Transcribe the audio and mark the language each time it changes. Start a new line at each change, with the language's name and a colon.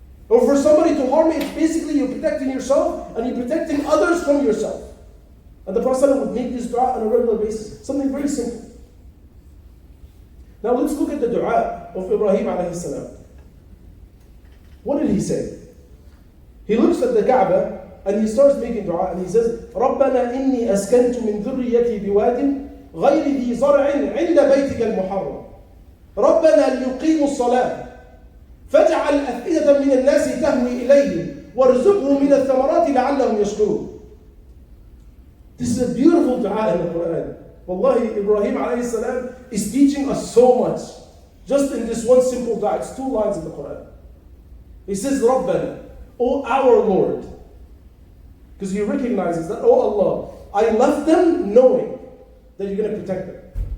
English: Or for somebody to harm me, it's basically you're protecting yourself and you're protecting others from yourself. And the Prophet ﷺ would make this dua on a regular basis. Something very simple. Now let's look at the dua of Ibrahim alayhi salam. What did he say? He looks at the Kaaba and he starts making dua and he says,
Arabic: رَبَّنَا إِنِّي أَسْكَنْتُ مِنْ ذُرِّيَّتِي بِوَادٍ غَيْرِ ذِي زَرْعٍ عِنْدَ بَيْتِكَ الْمُحَرَّمِ رَبَّنَا لِيُقِيمُوا الصَّلَاةَ فَاجْعَلْ أَفْئِدَةً مِنَ النَّاسِ تَهْوِي إِلَيْهِمْ وَارْزُقْهُمْ مِنَ الثَّمَرَاتِ لَعَلَّهُمْ يَشْكُرُونَ.
English: This is a beautiful dua in the Quran. Wallahi, Ibrahim alayhi salam is teaching us so much. Just in this one simple dua, it's 2 lines in the Quran. He says, رَبَّنَا, O our Lord. Because he recognizes that, oh Allah, I left them knowing that you're going to protect them.